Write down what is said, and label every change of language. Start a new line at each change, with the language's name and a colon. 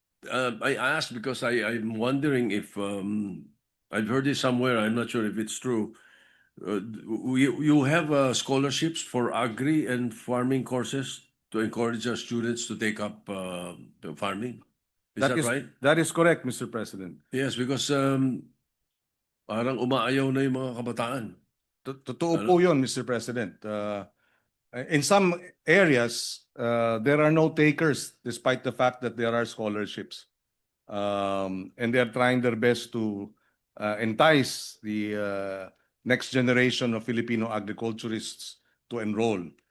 English: I asked because I'm wondering if I've heard this somewhere. I'm not sure if it's true. You have scholarships for agri and farming courses to encourage our students to take up farming. Is that right? That is correct, Mr. President. Yes, because
Filipino: parang umaayaw na yung mga kabataan. Totoo po yun, Mr. President.
English: In some areas, there are no takers despite the fact that there are scholarships. And they're trying their best to entice the next generation of Filipino agriculturists to enroll.